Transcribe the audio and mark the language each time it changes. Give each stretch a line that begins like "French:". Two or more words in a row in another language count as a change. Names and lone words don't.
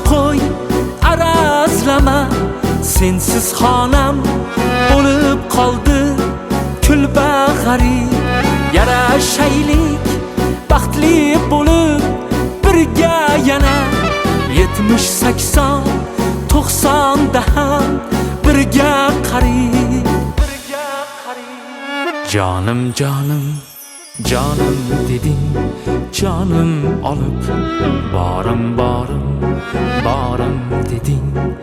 Uzbek: qo'y, arazlama, sensiz xonam bo'lib qoldi kulba g'arib. Yarashaylik baxtli bo'lib birga yana 70-80 90da ham birga qarib.
Turkish: Canım canım, canım dedin, canım alıp barım barım, barım dedin,